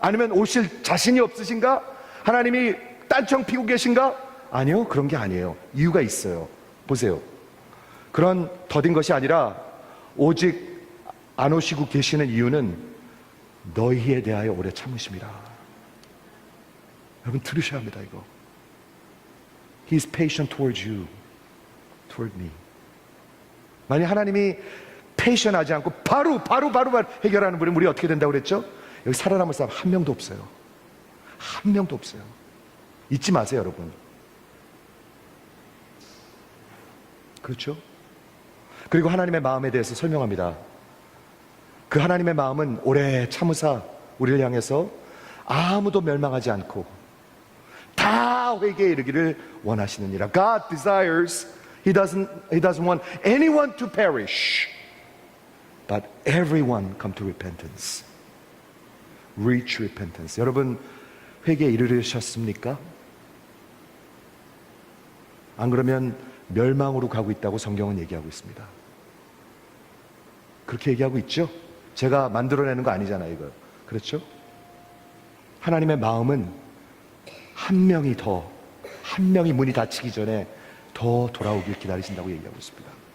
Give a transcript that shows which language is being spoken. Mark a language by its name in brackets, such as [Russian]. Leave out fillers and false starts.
[Korean] 아니면 오실 자신이 없으신가? 하나님이 딴청 피고 계신가? 아니요, 그런 게 아니에요. 이유가 있어요. 보세요. 그런 더딘 것이 아니라 오직 안 오시고 계시는 이유는 너희에 대하여 오래 참으심이라. 여러분 들으셔야 합니다. [English] 이거 He is patient towards you, toward me. [Korean] 만약 하나님이 패션하지 않고 바로 해결하는 분이 우리 어떻게 된다고 그랬죠? 여기 살아남을 사람 한 명도 없어요. 한 명도 없어요. 잊지 마세요, 여러분. 그렇죠? 그리고 하나님의 마음에 대해서 설명합니다. 그 하나님의 마음은 오래 참으사 우리를 향해서 아무도 멸망하지 않고 다 회개에 이르기를 원하시느니라. [English] God desires, He doesn't want anyone to perish, but everyone come to repentance. Reach repentance. [Korean] 여러분 회개에 이르셨습니까? 안 그러면 멸망으로 가고 있다고 성경은 얘기하고 있습니다. 그렇게 얘기하고 있죠? 제가 만들어내는 거 아니잖아요, 이거. 그렇죠? 하나님의 마음은 한 명이 문이 닫히기 전에 더 돌아오길 기다리신다고 얘기하고 있습니다.